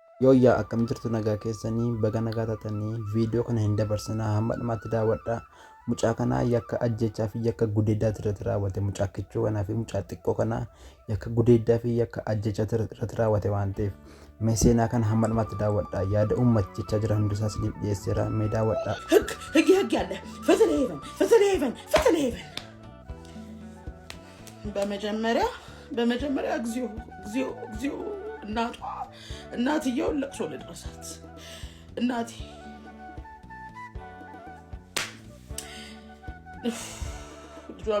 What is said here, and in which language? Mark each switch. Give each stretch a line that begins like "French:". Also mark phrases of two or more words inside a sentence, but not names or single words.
Oromo: Yooyyaa akkam jirtu nagaa keessanii baga nagaa taatanii viidiyoo kana hin dabarsina hamma dhumaatti daawwadhaa. Mucaa kanaa yakka ajjechaa fi yakka gudeeddaa irratti raawwate mucaa kichuu kanaa fi mucaa xiqqoo kanaa yakka gudeeddaa fi yakka ajjechaa irratti raawwate waan ta'eef mee seenaa kana hamma dhumaatti daawwadhaa. Yaada uummatichaa jira hundisaa isiniif dhiyeesseera mee daawwadhaa.
Amharic: ህግ ያለ ፈተና ሄቨን በመጀመሪያ እግዚኦ እናትየውን ለቅሶ ልድረሳት። እናቴ ልጇን